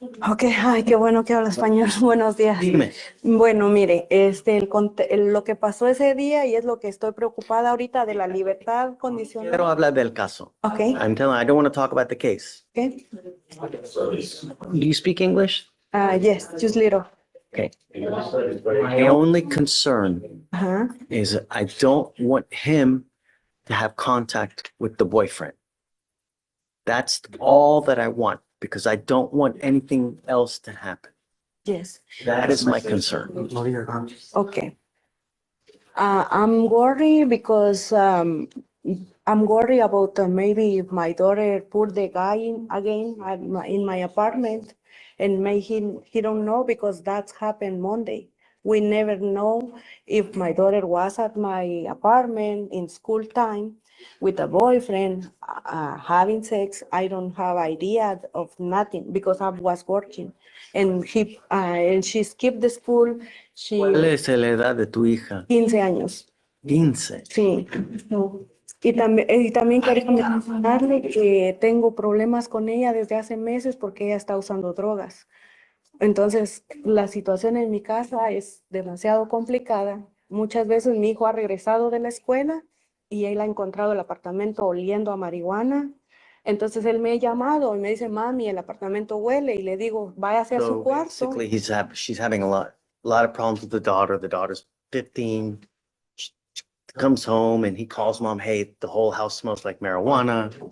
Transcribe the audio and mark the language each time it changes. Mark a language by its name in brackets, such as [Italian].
[Spanish] Ok, ay, qué bueno que habla español. Buenos días. Dime. Bueno, mire, lo que pasó ese día y es lo que estoy preocupada ahorita de la libertad condicional. Quiero hablar del caso. [English] Okay. I don't want to talk about the case. Okay. Do you speak English? Yes, just little. Okay. My only concern is I don't want him to have contact with the boyfriend. That's all that I want because I don't want anything else to happen. Yes. That is my concern. Okay. I'm worried because I'm worried about maybe if my daughter put the guy in again in my apartment and maybe he don't know because that's happened Monday. We never know if my daughter was at my apartment in school time with a boyfriend having sex. I don't have idea of nothing because I was working and she skipped the school. [Spanish] ¿Cuál es la edad de tu hija? 15 años. 15. Sí. Y también quería mencionarle que tengo problemas con ella desde hace meses porque ella está usando drogas. Entonces, la situación en mi casa es demasiado complicada. Muchas veces mi hijo ha regresado de la escuela y él ha encontrado el apartamento oliendo a marihuana. Entonces, él me ha llamado y me dice, mami, el apartamento huele. Y le digo, váyase a su cuarto. [English] Basically, she's having a lot of problems with the daughter. The daughter's 15. She comes home and he calls mom, hey, the whole house smells like marijuana.